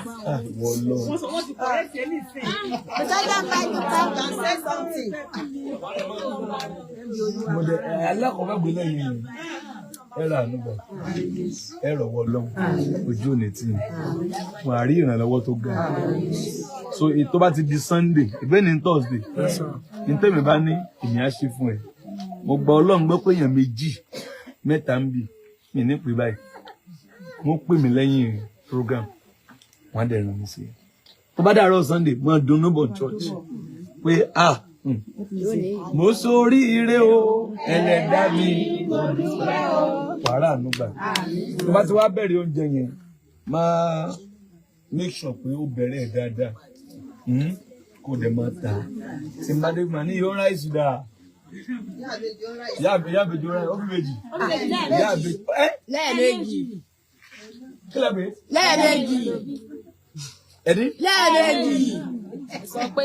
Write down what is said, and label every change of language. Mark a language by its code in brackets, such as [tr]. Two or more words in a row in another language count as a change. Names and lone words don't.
[yo] Ah, wọ́n lọ. Ìjọba bá ní ká [en] say something. [yo] Mo dẹ̀, ẹ, alákọ̀ọ́kọ́ gbé lẹ́yìn yìí. Ẹ ra àánú gbà. Ẹ rọ̀wọ́ Ọlọ́run. Ojú ò ní tì yín. Wà á rí ìrànlọ́wọ́ tó ga. So, èyí tó bá ti di Sunday, ìgbé ni Thursday. Ní tèmi bá ní, èmi á ṣe fún ẹ. Mo gba Ọlọ́run gbọ́ pé èèyàn méjì, mẹ́ta ń bì. Mi ní pè báyìí. Wọ́n pè mí lẹ́yìn program. Wọ́n á dẹ̀ ràn mí sí. Tó bá dàárọ̀ Sunday, mo dunnú bọ̀ church. Pé, ah, hmm. Mo sórí ire o, ẹlẹ́dá mi. Wàrà àánú gbà. Tó bá ti wá bẹ̀rẹ̀ oúnjẹ yẹn, máa [en] make sure [yo] pé ó bẹ̀rẹ̀ ẹ̀ dáadáa. Hmm? Kò dẹ̀ máa tà. Tí n bá dé, màá ní, "Yóò ráìsì dà." Ìyá àbí, ìyá àbí, ó ráìsì, ó bí méjì. Ìyá àbí, ẹ́? Lẹ́ẹ̀mejì. Kí lẹ pè é? Lẹ́ẹ̀mejì. Ẹ ní? Lẹ́ẹ̀mejì. Sọ pé.